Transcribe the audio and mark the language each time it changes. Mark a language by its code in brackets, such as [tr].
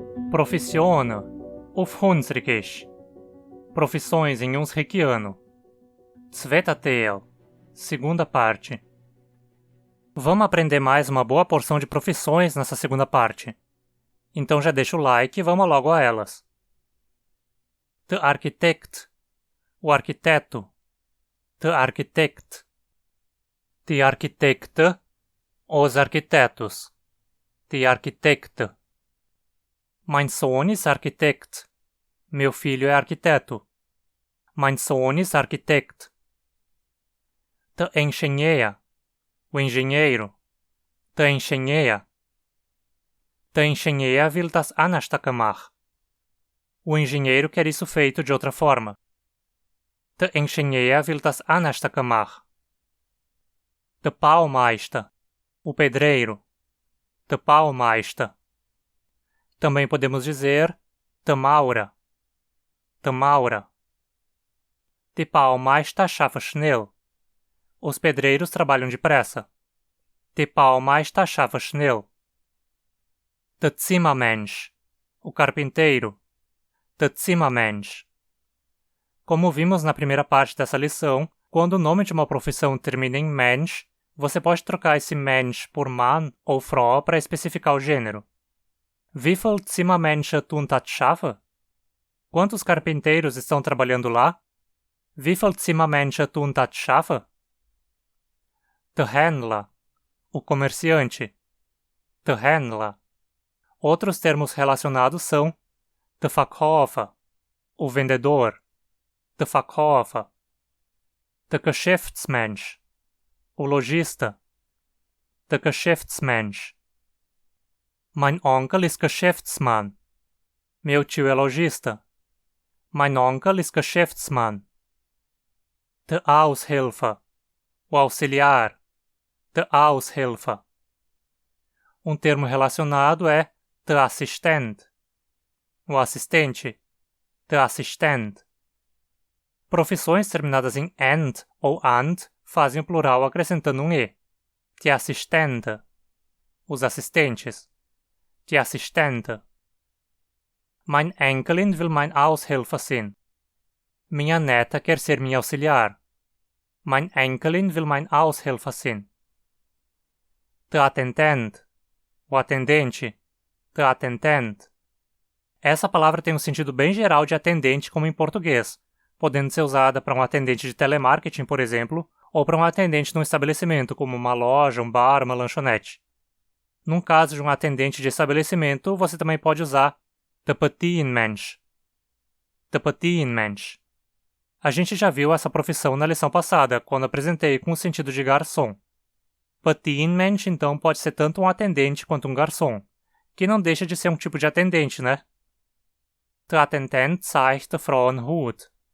[hrx] Professione, auf Hunsrückisch. [pt] Profissões em Hunsrückiano. Zweiter Teil, segunda parte. Vamos aprender mais uma boa porção de profissões nessa segunda parte. Então já deixa o like e vamos logo a elas. [hrx] De architect, o arquiteto. De architect. Die Architekte, os arquitetos. Die Architekte. Mein Sohn ist Architekt. Meu filho é arquiteto. Mein Sohn ist Architekt. De engenheer, o engenheiro. De engenheer. [pt] De engenheer will das anders gemacht. O engenheiro quer isso feito de outra forma. [hrx] De engenheer will das anders gemacht. De Baumeister, o pedreiro. De Baumeister. Também podemos dizer de Maurer. De Maurer. Die Baumeister schaffen schnell. [pt] Os pedreiros trabalham depressa. [hrx] Die Baumeister schaffen schnell. De Zimmermensch, o carpinteiro. De Zimmermensch. [pt] Como vimos na primeira parte dessa lição, quando o nome de uma profissão termina em Mensch, você pode trocar esse Mensch por Mann ou Frau para especificar o gênero. [hrx] Wie viel Zimmermensche tun das schaffen? [pt] Quantos carpinteiros estão trabalhando lá? [hrx] Wie viel Zimmermensche tun das schaffen? De Händler, o comerciante. De Händler. [pt] Outros termos relacionados são de Verkäufer, o vendedor. De Verkäufer. [hrx] De Geschäftsmensch, o lojista. De Geschäftsmensch. Mein Onkel ist Geschäftsmann. Meu tio é lojista. Mein Onkel ist Geschäftsmann. De Aushilfe, o auxiliar. De Aushilfe. [pt] Um termo relacionado é de Assistent, o assistente. De Assistent. Profissões terminadas em end ou and fazem o plural acrescentando um e. [hrx] Die Assistente, os assistentes. Die Assistente. Mein Enkelin will mein Aushilfe sein. [pt] Minha neta quer ser minha auxiliar. [hrx] Mein Enkelin will mein Aushilfe sein. De Attendent, o atendente. De Attendent. [pt] Essa palavra tem um sentido bem geral de atendente como em português, podendo ser usada para um atendente de telemarketing, por exemplo, ou para um atendente num estabelecimento, como uma loja, um bar, uma lanchonete. Num caso de um atendente de estabelecimento, você também pode usar de Bedienmensch. De Bedienmensch. A gente já viu essa profissão na lição passada, quando apresentei com o sentido de garçom. Bedienmensch, então, pode ser tanto um atendente quanto um garçom, que não deixa de ser um tipo de atendente, né? [hrx] De Attendent zeigt der Frau einen Hut.